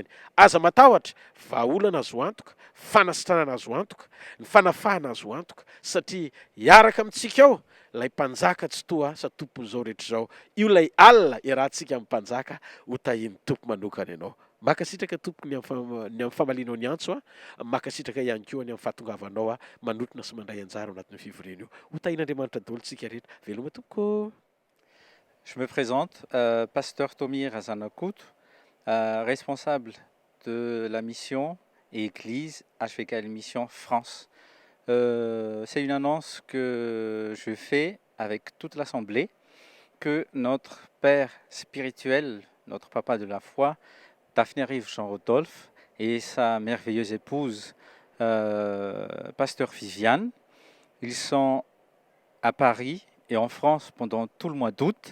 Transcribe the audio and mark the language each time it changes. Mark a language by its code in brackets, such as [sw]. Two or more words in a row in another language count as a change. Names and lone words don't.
[mg] Aza matahotra vahaolana azo antoka, fanasitranana azo antoka, ny fanafahana azo antoka satria hiaraka amintsika ao lay mpanjaka tsy toa sa tompon'izao rehetra zao. Io lay alina iarahantsika amin'ny mpanjaka ho tahin'ny tompo manokana ianao. Makasitraka tompoko ny amin'ny famalinao ny antso makasitraka ihany koa ny amin'ny fahatongavanao manotona sy mandray anjara ao anatin'ny fivoriana io. Ho tahin'Andriamanitra daholo tsika rehetra. Veloma tompoko. [fr] Je me présente, pasteur Tomy Razanakout, responsable de la mission et église HVK Mission France. C'est une annonce que je fais avec toute l'Assemblée, que notre Père spirituel, notre Papa de la foi, Daphné Rive Jean-Rodolphe, et sa merveilleuse épouse, pasteur Viviane, ils sont à Paris et en France pendant tout le mois d'août.